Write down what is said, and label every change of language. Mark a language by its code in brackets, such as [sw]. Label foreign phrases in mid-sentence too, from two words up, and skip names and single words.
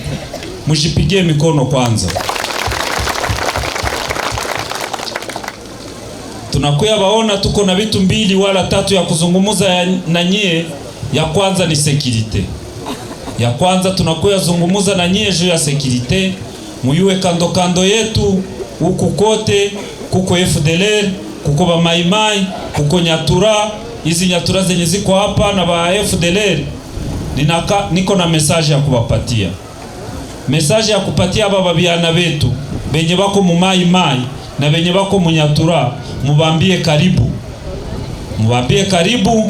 [sw] Mujipigie mikono kwanza. Tunakuya baona tuko na vitu 2 wala 3 ya kuzungumuza na nyie. Ya kwanza ni security. Ya kwanza tunakuya zungumuza na nyie juu ya security. Muyue kando kando yetu huku kote kuko FDLR, kuko ba maimai, kuko Nyatura. Hizi Nyatura zenye ziko hapa na ba FDLR, niko na message ya kuwapatia. Message ya kupatia baba biana betu benye bako mu maimai na benye bako mu Nyatura, mubambie karibu. Mubambie karibu.